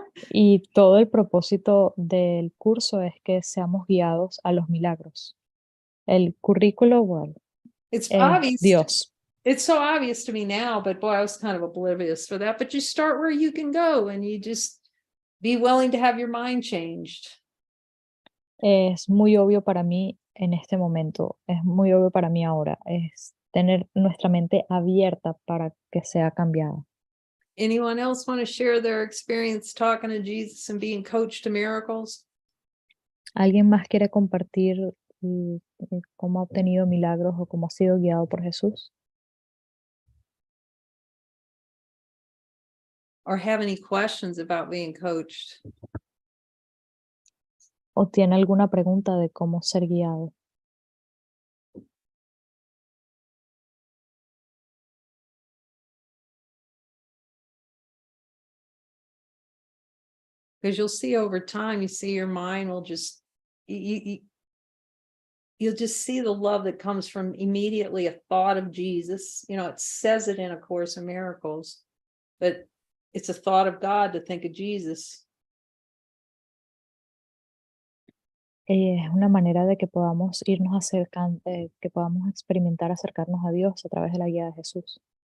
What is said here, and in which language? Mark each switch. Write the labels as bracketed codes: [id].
[es] Y todo el propósito del curso es que seamos guiados a los milagros. El currículo, bueno, [en] it's obvious. [es] Dios. [en] It's so obvious to me now, but boy, I was kind of oblivious for that. But you start where you can go, and you just be willing to have your mind changed. [es] Es muy obvio para mí en este momento, es muy obvio para mí ahora, es tener nuestra mente abierta para que sea cambiada. [en] Anyone else want to share their experience talking to Jesus and being coached to miracles? [es] ¿Alguien más quiere compartir cómo ha obtenido milagros o cómo ha sido guiado por Jesús? [en] Or have any questions about being coached? [es] ¿O tiene alguna pregunta de cómo ser guiado? [en] Because you'll see over time, you see your mind will just, you'll just see the love that comes from immediately a thought of Jesus. You know, it says it in A Course in Miracles, but it's a thought of God to think of Jesus. [es] es una manera de que podamos irnos acercando, que podamos experimentar acercarnos a Dios a través de la guía de Jesús.